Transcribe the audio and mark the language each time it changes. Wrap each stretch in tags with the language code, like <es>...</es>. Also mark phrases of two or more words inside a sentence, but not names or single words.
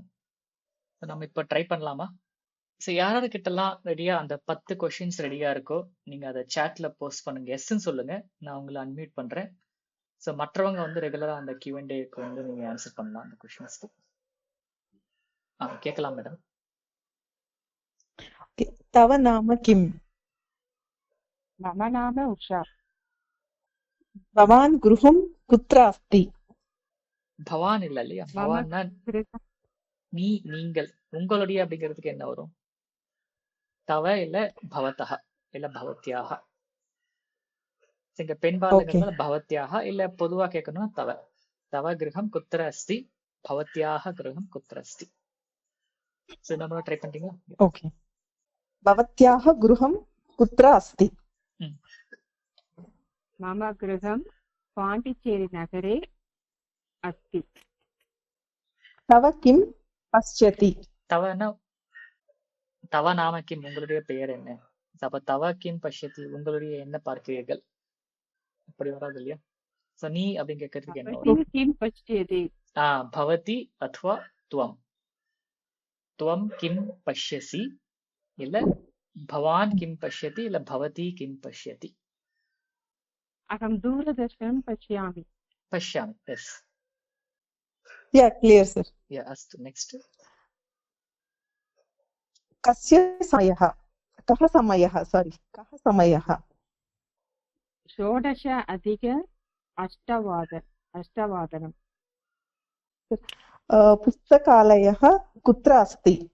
<ta>நம்ம இப்போ ட்ரை பண்ணலாமா? ஸோ யாராவது கிட்டலாம் ரெடியா அந்த 10 கொஷின்ஸ் ரெடியா இருக்கோ நீங்க அதை சேட்ல போஸ்ட் பண்ணுங்க. எஸ்ன்னு சொல்லுங்க, நான் உங்களை அன்மியூட் பண்றேன். ஸோ மற்றவங்க வந்து ரெகுலரா அந்த Q&Aக்கு வந்து நீங்க ஆன்சர் பண்ணலாம் அந்த கொஷின்ஸ்க்கு. கேட்கலாம் மேடம்.</ta> <sa>तव नाम किम्? मम नाम उषा। भवान् गृहं कुत्र अस्ति?</sa> <ta>பவான் இல்ல இல்லையா?</ta> <sa>मम</sa> <ta>பவான்னா</ta> <sa>गृहं</sa> <ta>நீங்கள், உங்களுடைய அப்படிங்கிறதுக்கு என்ன வரும்? தவ இல்ல பவதஹ இல்ல பவத்யாக. இங்க பெண் பாலுங்கிறதுனால பவத்யாக, இல்ல பொதுவா கேட்கணும்னா தவ.</ta> <sa>तव गृहं कुत्र अस्ति, भवत्याः गृहं कुत्र अस्ति.</sa> <ta>சோ நம்ம ட்ரை பண்றீங்களா?</ta> <sa>ओके, भवत्याः गृहं कुत्र अस्ति? मम गृहं पाण्डिचेरीनगरे अस्ति। तव किं पश्यति?</sa> <ta>தவனா</ta> <sa>तव नाम किम्,</sa> <ta>உங்களுடைய பெயர் என்ன? அப்ப</ta> <sa>तव किं पश्यति,</sa> <ta>உங்களுடைய என்ன பார்க்கிறீர்கள், அப்படி வராது இல்லையா? சோ நீ அப்படின்னு கேட்கறதுக்கு என்ன வரும்?</ta> <sa>भवती किं पश्यति? भवती अथवा त्वम्। त्वं किं पश्यसि, இல்ல भवान् किं पश्यति, இல்ல भवती किं पश्यति. अहं दूरदर्शनं पश्यामि। பஷ்யாமி. எஸ்.</sa> <en>Yeah, clear sir.</en> <ta>அஸ்து. நெக்ஸ்ட்.</ta> <sa>कस्य समयः? कः समयः? Sorry, कः समयः? 16:08 पुस्तकालयः कुत्र अस्ति?</sa>